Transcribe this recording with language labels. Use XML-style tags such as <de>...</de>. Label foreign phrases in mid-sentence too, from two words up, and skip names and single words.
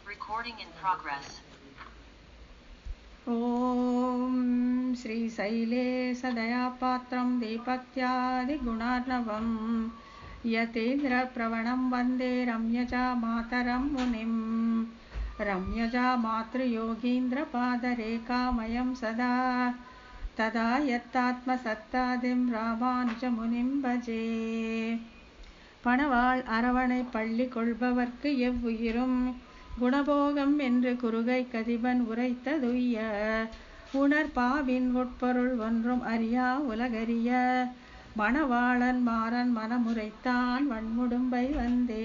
<en>Recording in progress.</en> <sa>ॐ श्रीशैलेशदयापात्रं दीपत्यादिगुणार्णवं यतीन्द्रप्रवणं वन्दे रम्यजा मातरं मुनिं रम्यजा मातृयोगीन्द्रपादरेखामयं सदा तदा यत्तात्मसत्तादिं रामानुजमुनिं भजे</sa> <ta>பணவாள் அரவணை பள்ளி கொள்பவர்க்கு எவ்வுயிரும் குணபோகம் என்று குறுகை கதிபன் உரைத்ததுய்ய உணர்பாவின் உட்பொருள் ஒன்றும் அறியா உலகறிய மணவாளன் மாறன் மனமுரைத்தான் வன்முடும்பை வந்தே.</ta>